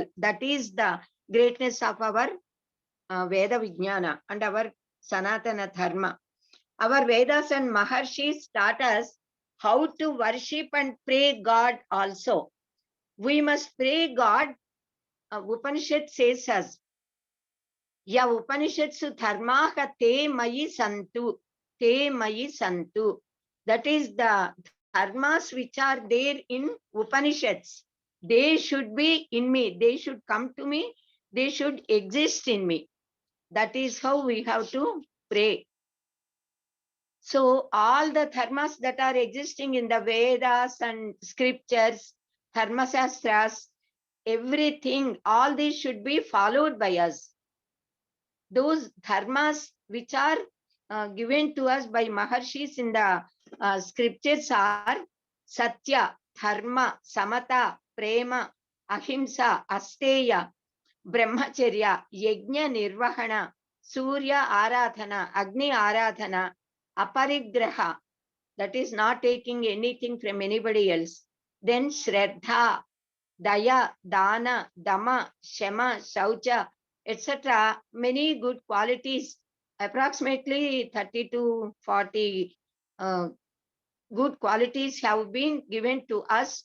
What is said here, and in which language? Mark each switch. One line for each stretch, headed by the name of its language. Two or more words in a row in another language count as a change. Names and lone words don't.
English: That is the greatness of our
Sanskrit: वेद विज्ञान
English: and our
Sanskrit: सनातन धर्म.
English: Our Vedas and Maharshis taught us how to worship and pray God also. We must pray God. Upanishad says us,
Sanskrit: य उपनिषत्सु धर्माः ते मयि सन्तु, ते मयि सन्तु.
English: That is, the dharmas which are there in Upanishads, they should be in me, they should come to me, they should exist in me. That is how we have to pray. So all the dharmas that are existing in the Vedas and scriptures,
Sanskrit: धर्म शास्त्र,
English: everything, all these should be followed by us. Those dharmas which are given to us by Maharshis in the scriptures are
Sanskrit: सत्य, धर्म, समता, प्रेम, अहिंसा, अस्तेय, ब्रह्मचर्य, यज्ञ निर्वहण, सूर्य आराधना, अग्नि आराधना, अपरिग्रह,
English: that is not taking anything from anybody else.
Sanskrit: Then श्रद्धा, दया, दान, दम, शम, शौच,
English: etc. Many good qualities, approximately 30 to 40 good qualities have been given to us.